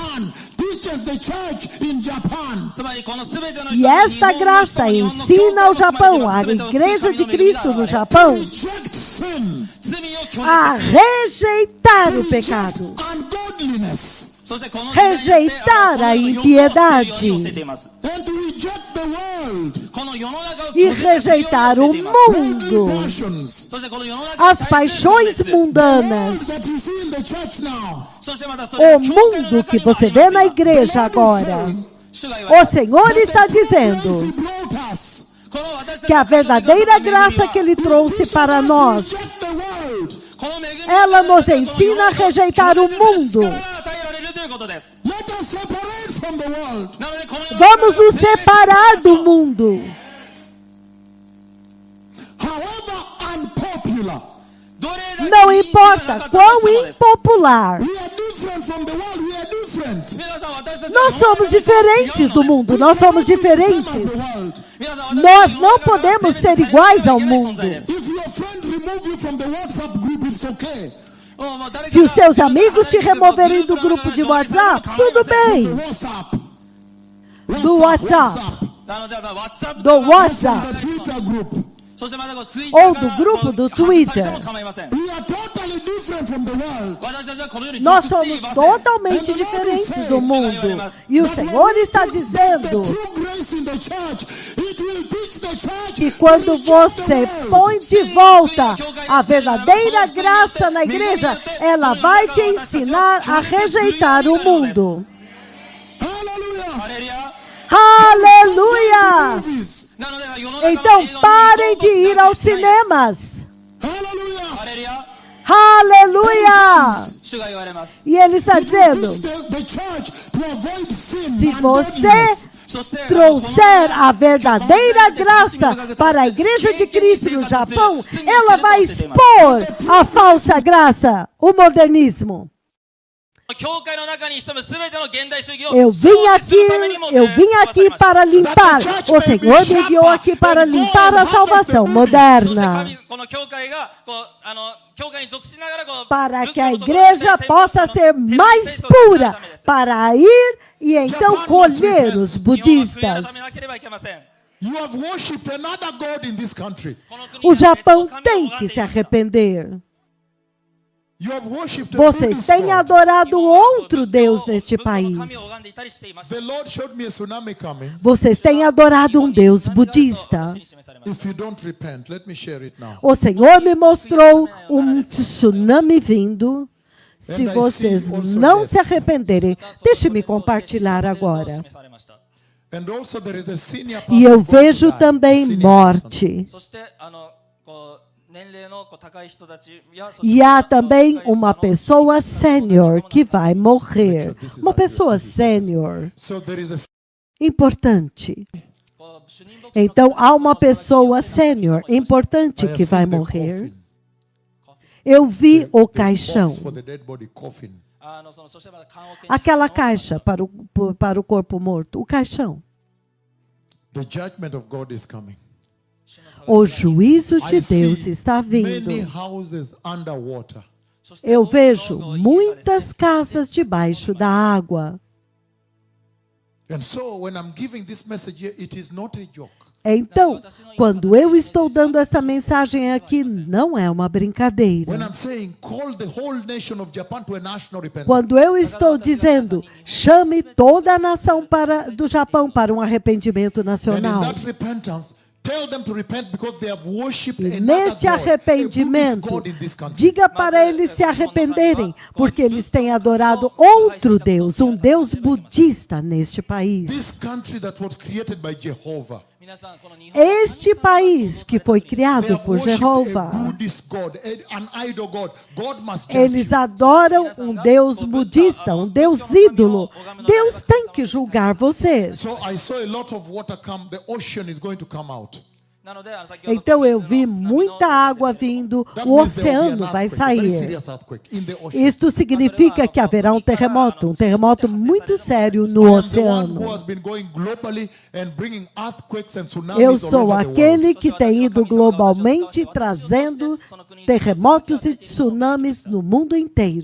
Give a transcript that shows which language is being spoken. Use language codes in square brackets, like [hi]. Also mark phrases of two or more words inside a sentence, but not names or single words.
[pt] E esta graça ensina ao Japão, a Igreja de Cristo no Japão, a rejeitar o pecado, rejeitar a impiedade [en] reject the world. [ja] この世の中を [pt] e rejeitar o mundo, [en] Passions. [ja] そしてこの世の中 [pt] as paixões mundanas, [en] That you see in the church now. [ja] そしてまたそれ [pt] o mundo que você vê na igreja agora. [ja] 主が言われ [pt] O Senhor está dizendo [en] He brought us. [ja] この私たち [pt] que a verdadeira graça que Ele trouxe para nós, [en] Reject the world. [ja] この恵み [pt] ela nos ensina a rejeitar o mundo. [ja] 力が与えられるということです [en] Let us separate from the world. [ja] なのでこの世の中 [pt] Vamos nos separar do mundo. [en] However unpopular. [ja] どれだけ [pt] Não [ja] 人気がな [pt] importa [ja] かったと [pt] quão [ja] してもです [pt] impopular. [en] We are different from the world. We are different. [ja] 皆さん私たち [pt] Nós somos diferentes do mundo. Nós somos diferentes. [en] The world. [ja] 皆さん私たち [pt] Nós não podemos ser iguais ao mundo. [en] If your friend remove you from the WhatsApp group, it's okay. [pt] Se os seus amigos te removerem do grupo de WhatsApp, tudo bem. [en] The WhatsApp. [pt] Do WhatsApp. [ja] あのじゃあ WhatsApp [pt] Do WhatsApp. [en] The Twitter group. [ja] そしてまたこう Twitter [pt] Ou do grupo do Twitter. [ja] 外されても構いません [en] We are totally different from the world. [ja] 私たちはこの世に [pt] Nós [ja] 属してい [pt] somos [ja] ません [pt] totalmente diferentes do mundo. E o Senhor está dizendo [en] True grace in the church. It will teach the church. [pt] que quando você põe de volta a verdadeira graça na igreja, ela vai te ensinar a rejeitar o mundo. [en] Hallelujah. [ja] ハレルヤ [pt] Aleluia! [en] Movies. [ja] なので世の中の [pt] Então parem de ir aos cinemas. [en] Hallelujah. [ja] ハレルヤ [pt] Aleluia! [ja] 主が言われます [pt] E ele está dizendo: [en] Teach the church to avoid sin. [pt] se [en] and [pt] você [en] godliness. [ja] そして [pt] trouxer a verdadeira graça para a igreja de Cristo no Japão, ela vai expor a falsa graça, o modernismo. [ja] 教会の中に潜む全ての現代主義を [pt] Eu vim [ja] 掃除するためにも [pt] aqui para limpar. O Senhor me enviou aqui para limpar a salvação [ja] そして [pt] moderna. [ja] 神この教会がこう教会に属しながらこう [pt] Para que [ja] 仏 [pt] a [ja] 教のところ [pt] igreja [ja] で [pt] possa ser mais pura, para ir e então colher os [ja] 日本は悔い [pt] budistas. [ja] 改めなければいけません [en] You have worshipped another God in this country. [ja] この国 [pt] O [ja] には別 [pt] Japão [ja] の神を [pt] tem [ja] 拝ん [pt] que [ja] でい [pt] se [ja] ました [pt] arrepender. [en] You have worshipped a [pt] Vocês [en] Buddhist [pt] têm [en] God. [pt] adorado outro Deus neste [ja] 仏教の [pt] país. [ja] 神を拝んでいたりしていました [en] The Lord showed me a tsunami coming. [pt] Vocês têm adorado um Deus budista. [en] If you don't repent, let me share it now. [pt] O Senhor me mostrou um tsunami vindo. Se vocês não se arrependerem, deixe-me compartilhar agora. [en] And also there is a senior pastor [pt] E eu [en] going to [pt] vejo [en] die. [pt] também [en] Senior [pt] morte. [ja] そしてこう年齢のこう高い人たちや [pt] E há também uma pessoa sênior que vai morrer. Uma pessoa sênior, pastor. [en] So there is a [pt] importante. Então há uma pessoa sênior, importante, [en] I have [pt] que vai [en] seen the [pt] morrer. [en] coffin, [pt] Eu vi o [en] the [pt] caixão. [en] box for the dead body coffin. [ja] そしてまた棺桶に [pt] Aquela caixa para o corpo morto. O caixão. [en] The judgment of God is coming. [pt] O juízo de [en] I [pt] Deus [en] see [pt] está [en] many [pt] vindo. [en] houses underwater. [ja] そして [pt] Eu [ja] 多くの [pt] vejo [ja] 家がですね [pt] muitas casas debaixo da água. [en] And so when I'm giving this message here, it is not a joke. [pt] Então, quando eu estou dando esta mensagem aqui, não é uma brincadeira. [en] When I'm saying call the whole nation of Japan to a national repentance. [pt] Quando eu estou dizendo, chame toda a nação do Japão para um arrependimento [en] And in [pt] nacional. [en] that repentance, tell them to repent because they have worshipped [pt] E [en] another [pt] neste [en] God, a Buddhist [pt] arrependimento, [en] God in this country. [pt] diga para eles se arrependerem, porque eles têm adorado outro Deus, um Deus budista neste país. [en] This country that was created by Jehovah. [ja] 皆さんこの日本 [pt] Este país que foi [en] They [pt] criado [en] have [pt] por [en] worshipped a [pt] Jeová, [en] Buddhist God, an idol God. God must judge [pt] eles [en] you. [pt] adoram um Deus budista, um Deus ídolo. Deus tem que julgar vocês. [en] So I saw a lot of water come. The ocean is going to come out. [ja] なので先ほど [pt] Então eu vi [ja] 津波の [pt] muita água vindo, [en] That [pt] o [en] means there will be [pt] oceano [en] an [pt] vai [en] earthquake, a very [pt] sair. [en] serious earthquake in the ocean. [pt] Isto significa que haverá um terremoto muito sério no [en] I am the one who [pt] oceano. [en] has been going globally and bringing earthquakes and tsunamis [pt] Eu [en] all [pt] sou [en] over the world. [pt] aquele que tem ido globalmente trazendo terremotos e tsunamis no mundo inteiro.